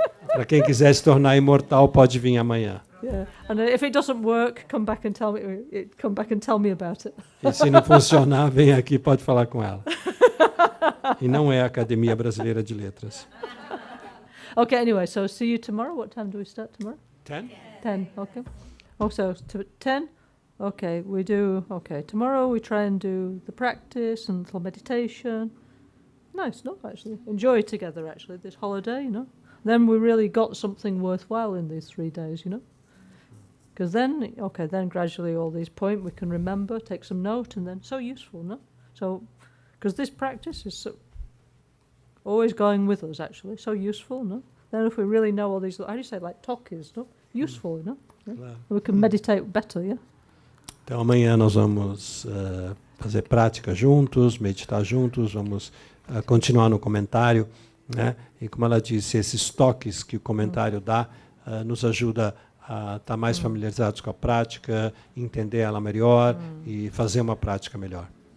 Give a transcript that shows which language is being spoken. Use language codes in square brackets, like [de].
[pt] Para quem quiser se tornar imortal, pode vir amanhã. [en] Yeah. And if it doesn't work, come back and tell me about it. [pt] E se não funcionar, vem aqui, pode falar com ela. E não é a Academia Brasileira de Letras. [en] Okay, anyway, so see you tomorrow. What time do we start tomorrow? 10? 10, okay. Also, 10? Okay, tomorrow we try and do the practice and little meditation. Nice, no, actually. Enjoy together, actually, this holiday, you know. Then we really got something worthwhile in these 3 days, you know. Because then gradually all these points we can remember, take some note, and then so useful, no? So, because this practice is always going with us, actually, so useful, no? Then if we really know all these, how do you say, like talkies, no? Useful, no? Yeah? [pt] Claro. [en] We can meditate better, yeah? [pt] Então amanhã nós vamos fazer prática juntos, meditar juntos, vamos continuar no comentário, né? E como ela disse, esses toques que o comentário dá nos ajuda a estar mais familiarizados com a prática, entender ela melhor e fazer uma prática melhor.